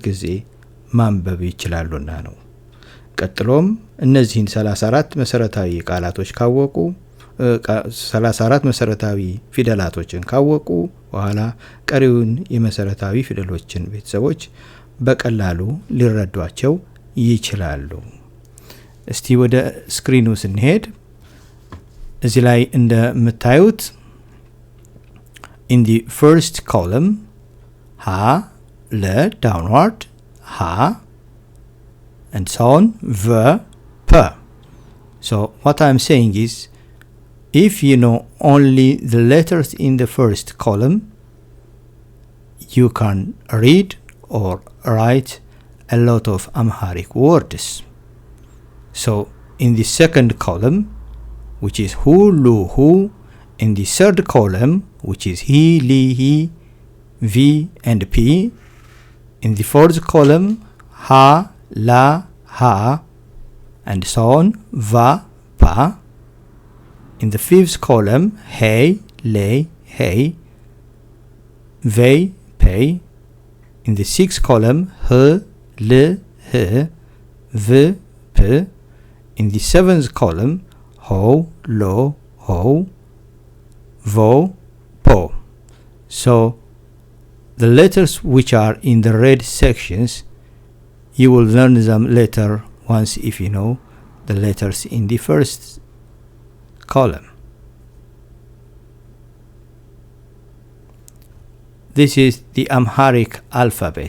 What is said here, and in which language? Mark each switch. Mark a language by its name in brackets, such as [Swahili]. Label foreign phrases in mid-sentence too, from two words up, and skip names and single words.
[Amharic] ጊዜ ማንበብ ይችላሉና ነው። ቀጥሎም እነዚህን 34 መሰረታዊ ቃላቶች ካወቁ 34 መሰረታዊ ፊደላቶችን ካወቁ በኋላ ቀሪውን የመሰረታዊ ፊደሎችን ቤተሰቦች በቀላሉ ሊረዷቸው ይችላሉ። እስቲ ወደ ስክሪኑ ስንሄድ እዚህ ላይ እንደምታዩት [English] in the first column ha, le, downward, ha, and so on, v, p. So what I'm saying is, if you know only the letters in the first column, you can read or write a lot of Amharic words. So in the second column, which is hu, lu, hu, in the third column, which is he, li, he, v, and p, in the fourth column, ha, la, ha, and so on, va, pa. In the fifth column, hey, le, hey, ve, pay. In the sixth column, he, le, he, v, p. In the seventh column, ho, lo, ho, vo, po. So the letters which are in the red sections, you will learn them later once if you know the letters in the first column. This is the Amharic alphabet.